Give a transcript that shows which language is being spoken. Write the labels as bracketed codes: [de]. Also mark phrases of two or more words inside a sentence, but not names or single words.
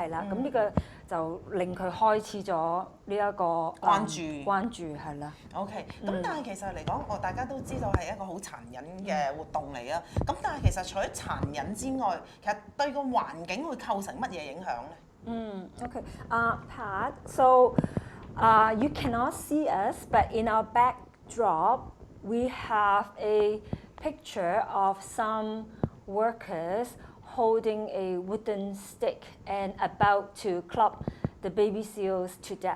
[yue] 咁呢個就令佢開始咗呢一個關注係啦。 OK， 咁但係其實嚟講，大家都知道係一個好殘忍嘅活動嚟啊。咁但係其實除咗殘忍之外，其實對個環境會構成乜嘢影響咧 [en] ？OK， Pat, so you cannot see us, but in our backdrop.We have a picture of some workers holding a wooden stick and about to club the baby seals to death.